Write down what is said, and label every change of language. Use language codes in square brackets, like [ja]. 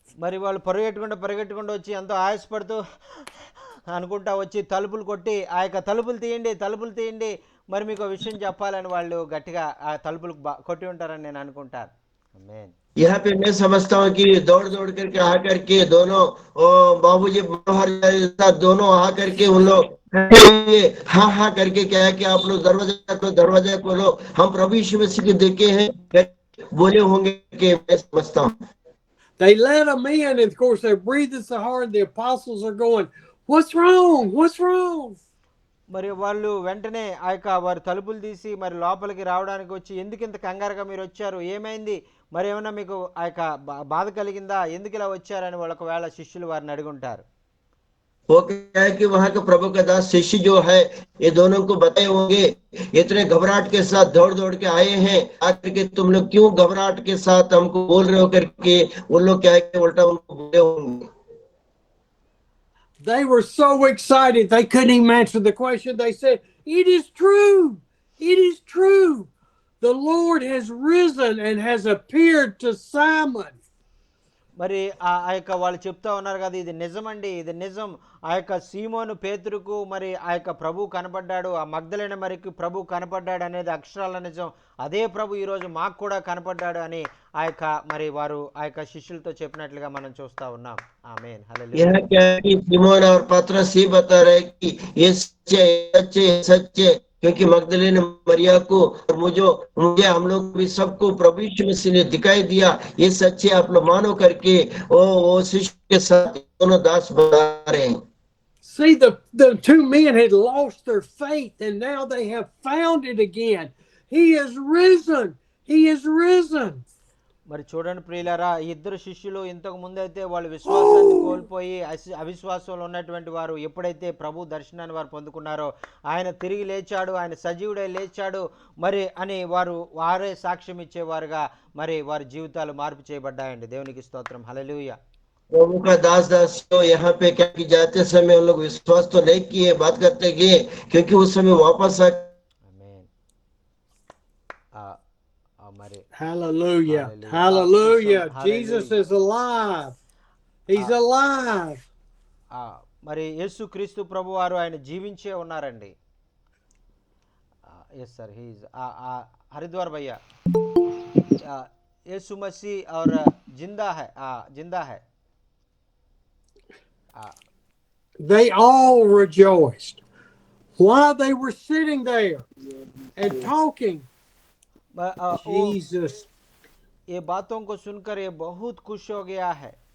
[te] మరి వాళ్ళు పరిగెట్టుకుంటూ వచ్చి ఎంతో ఆయాసపడుతూ అనుకుంటా వచ్చి తలుపులు కొట్టి ఆ యొక్క తలుపులు తీయండి మరి మీకు విషయం చెప్పాలని వాళ్ళు గట్టిగా ఆ తలుపులు కొట్టి ఉంటారని నేను అనుకుంటాను. ఆమేన్. [hi] यहाँ पे मैं समझता हूँ कि दौड़ दौड़ करके आकर के दोनों बाबूजी मनोहर साहब दोनों आकर के उन लोग हाँ हाँ करके क्या है कि आप लोग दरवाजा खोलो, हम प्रभु यीशु मसीह को देखे हैं बोले होंगे कि मैं समझता हूँ. [en] They let them in, and of course they're breathing so hard. The apostles are going, "What's wrong? What's wrong?" [te] మరి వాళ్ళు వెంటనే ఆ యొక్క వారు తలుపులు తీసి మరి లోపలికి రావడానికి వచ్చి, ఎందుకు ఇంత కంగారుగా మీరు వచ్చారు, ఏమైంది, మరి ఏమన్నా మీకు ఆ యొక్క బాధ కలిగిందా, ఎందుకు ఇలా వచ్చారని ఒకవేళ శిష్యులు వారిని అడుగుంటారు. [hi] वो क्या है कि वहां के प्रभु का दास शिष्य जो है ये दोनों को बताए होंगे, इतने घबराहट के साथ दौड़ दौड़ के आए हैं, आकर के तुम लोग क्यों घबराहट के साथ हमको बोल रहे हो करके उन लोग क्या है कि उल्टा उनको बोले होंगे. [en] They were so excited they couldn't even answer the question. They said, "It is true. It is true. The Lord has risen and has appeared to Simon." [te] మరి ఆ యొక్క వాళ్ళు చెప్తా ఉన్నారు కదా, ఇది నిజమండి, ఇది నిజం, ఆ యొక్క సీమోను పేతురుకు మరి ఆ యొక్క ప్రభు కనపడ్డాడు, ఆ మగ్దలేన మరికి ప్రభు కనపడ్డాడు అనేది అక్షరాల నిజం. అదే ప్రభు ఈరోజు మాకు కూడా కనపడ్డాడు అని ఆ యొక్క మరి వారు ఆ యొక్క శిష్యులతో చెప్పినట్లుగా మనం చూస్తా ఉన్నాం. ఆమేన్. హల్లెలూయా. [hi] यह क्या है कि सिमोन और पतरस ही बता रहे कि ये सच्चे सच्चे सच्चे, क्योंकि मगदलीन मरिया को और मुझे हम लोग भी सबको प्रभु यीशु मसीह ने दिखाई दिया, ये सच्चे आप लोग मानो करके वो शिष्य के साथ दोनों दास बता रहे हैं. [en] See, the two men had lost their faith, and now they have found it again. He is risen. He is risen. [te] మరి చూడండి ప్రియులారా, ఈ ఇద్దరు శిష్యులు ఇంతకు ముందైతే వాళ్ళు విశ్వాసాన్ని కోల్పోయి అవిశ్వాసంలో ఉన్నటువంటి వారు ఎప్పుడైతే ప్రభు దర్శనాన్ని వారు పొందుకున్నారో, ఆయన తిరిగి లేచాడు, ఆయన సజీవుడై లేచాడు మరి అని వారే సాక్ష్యం ఇచ్చేవారుగా మరి వారి జీవితాలు మార్పు చేయబడ్డాయండి. దేవునికి స్తోత్రం. హల్లెలూయా. [hi] प्रभु का दास यहाँ पे क्या कि जाते समय उन लोग विश्वास तो नहीं किए, बात करते गए, क्योंकि उस समय वापस आ. [te] ఆమేన్. మరి [en] Hallelujah. Hallelujah. Hallelujah. Hallelujah. Jesus is alive. He's alive. [te] మరి యేసు క్రీస్తు ప్రభు వారు ఆయన జీవించే ఉన్నారండి. ఎస్ సార్, హీజ్ హరిద్వార్ భయ్యా, యేసు మసీ और जिंदा है. [en] They all rejoiced while they were sitting there and talking. Jesus. [hi] ये बातों को सुनकर ये बहुत खुश हो गया है.